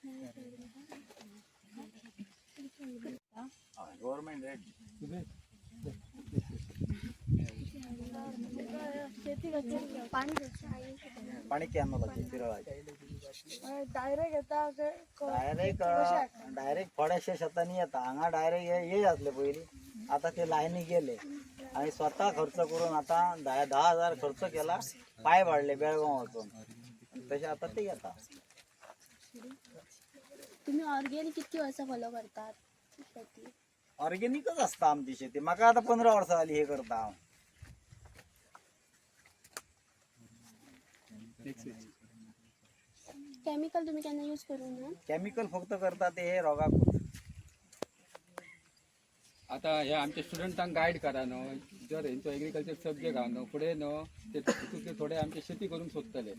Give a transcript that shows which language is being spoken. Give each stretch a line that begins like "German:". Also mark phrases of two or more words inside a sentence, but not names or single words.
English: government rate
Marathi: शेती कशी पाणी कसं पाणी कॅनला लागते पिरळाचे.
Konkani: डायरेक्ट येता डायरेक्ट थोड्याशा शेतांनी येता, हांगा डायरेक्ट हे असले पयली, आता ते लाईनी गेले आणि स्वतः खर्च करून आता 10,000 खर्च केला, पाय वाढले बेळगाव वचून, तसे आता ते येतात. तुम्ही ऑर्गॅनिक किती वर्ष फॉलो करतात शेती? ऑर्गेनिकच असता आमची शेती. माका आता 15 वर्ष झाली हे करता हांव. केमिकल तुम्ही केन्ना यूज करून ना? केमिकल फक्त करता ते हे रोगाकूच. आता हे आमच्या स्टुडंटांक गाईड करा न्हू, जर हेंचो
English: agriculture subject
Konkani: हा न्हू, फुडें न्हू ते थोडे आमचे शेती करून सोदतले.